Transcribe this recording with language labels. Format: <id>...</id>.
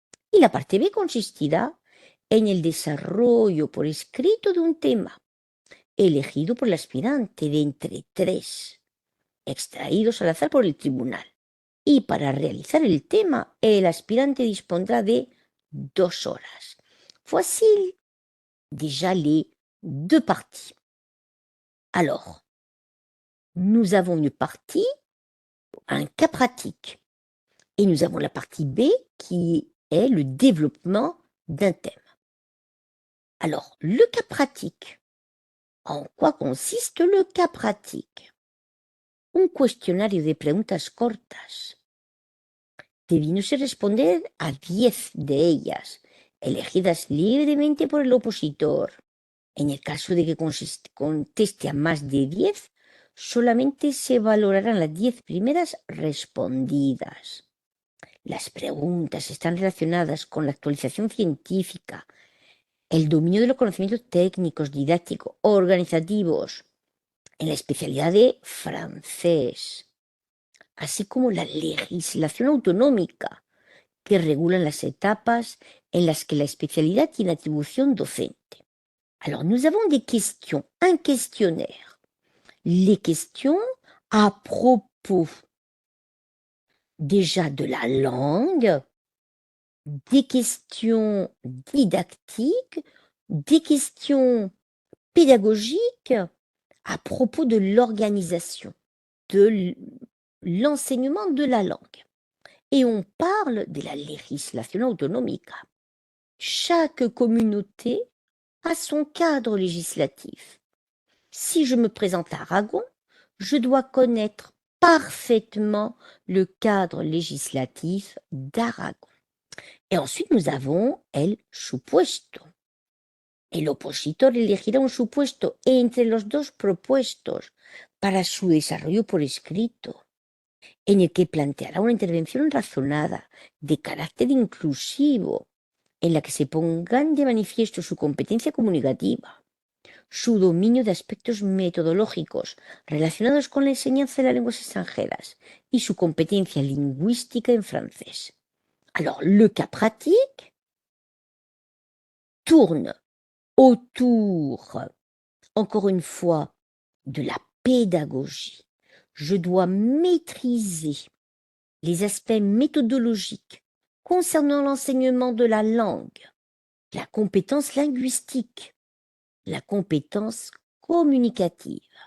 <es>Y la parte B consistirá en el desarrollo por escrito de un tema elegido por el aspirante de entre 3, extraídos al azar por el tribunal. Y para realizar el tema, el aspirante dispondrá de 2 horas.</es> <fr>Voici déjà les deux parties. Alors, nous avons une partie, un cas pratique, et nous avons la partie B qui est le développement d'un thème. Alors, le cas pratique. En quoi consiste le cas pratique?</fr> <es>Un cuestionario de preguntas cortas, debiéndose responder a 10 de ellas, elegidas libremente por el opositor. En el caso de que conteste a más de 10, solamente se valorarán las 10 primeras respondidas. Las preguntas están relacionadas con la actualización científica, el dominio de los conocimientos técnicos, didácticos, organizativos, en la especialidad de francés, así como la legislación autonómica que regula las etapas en las que la especialidad tiene atribución docente.</es> <fr>Alors, nous avons des questions, un questionnaire. Les questions à propos déjà de la langue, des questions didactiques, des questions pédagogiques à propos de l'organisation, de l'enseignement de la langue. Et on parle de la</fr> <es>legislación autonómica.</es> <fr>Chaque communauté a son cadre législatif. Si je me présente à Aragon, je dois connaître parfaitement le cadre législatif d'Aragon. Et ensuite, nous avons</fr> <es>el supuesto. El opositor elegirá un supuesto entre los dos propuestos para su desarrollo por escrito, en el que planteará una intervención razonada, de carácter inclusivo, en la que se pongan de manifiesto su competencia comunicativa, su dominio de aspectos metodológicos relacionados con la enseñanza de las lenguas extranjeras y su competencia lingüística en francés.</es> <fr>Alors, le cas pratique tourne autour, encore une fois, de la pédagogie. Je dois maîtriser les aspects méthodologiques concernant l'enseignement de la langue, la compétence linguistique, la compétence communicative.</fr>